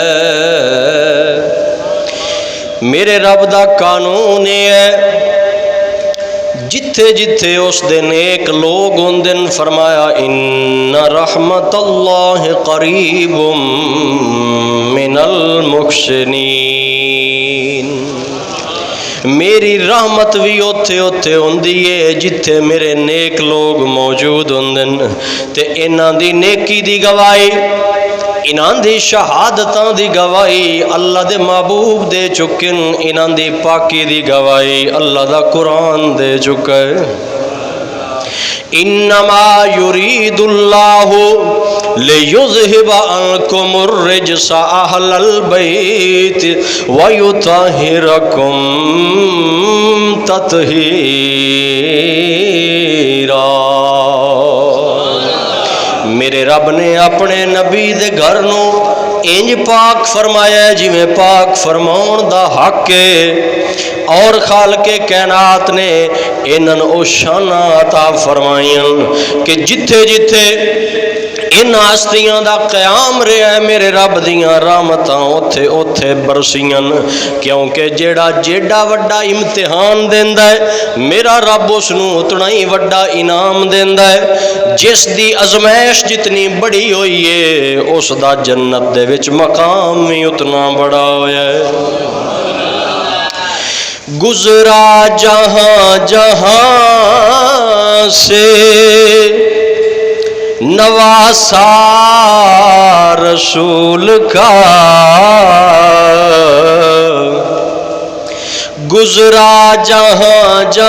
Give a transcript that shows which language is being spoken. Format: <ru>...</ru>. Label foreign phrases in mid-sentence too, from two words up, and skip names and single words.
<pa>میرے رب دا قانون ہے جتھے جتھے اس دے نیک لوگ ہوندن، فرمایا</pa> <ar>ان رحمت اللہ قریب من المحسنین،</ar> <pa>میری رحمت بھی اوتھے اوتھے ہوندی ہے جتھے میرے نیک لوگ موجود ہوندن، تے انہاں دی نیکی دی گواہی، انہاں دی شہادتاں دی گواہی اللہ دے محبوب دے چکن، انہاں دی پاکی دی گواہی اللہ دا قرآن دے چکے۔</pa> <ar>انما یرید اللہ لیذہب عنکم الرجس اہل البیت ویطہرکم تطہیرا۔</ar> <pa>میرے رب نے اپنے نبی دے گھر نو انج پاک فرمایا ہے جی میں پاک فرماؤن دا حق ہے، اور خالق کائنات نے انہاں او شان عطا فرمائیاں کہ جتھے جتھے ان ہستیاں دا قیام رہا ہے میرے رب دیاں رحمتاں اوتھے اوتھے برسیاں، کیونکہ جیڑا جیڑا وڈا امتحان دیندا ہے میرا رب اس نو اتنا ہی وڈا انعام دیندا ہے، جس دی ازمائش جتنی بڑی ہوئی ہے اس دا جنت دے وچ مقام ہی اتنا بڑا ہویا ہے۔</pa> <ur>گزرا جہاں جہاں سے نواسا رسول کا، گزرا جہاں</ur>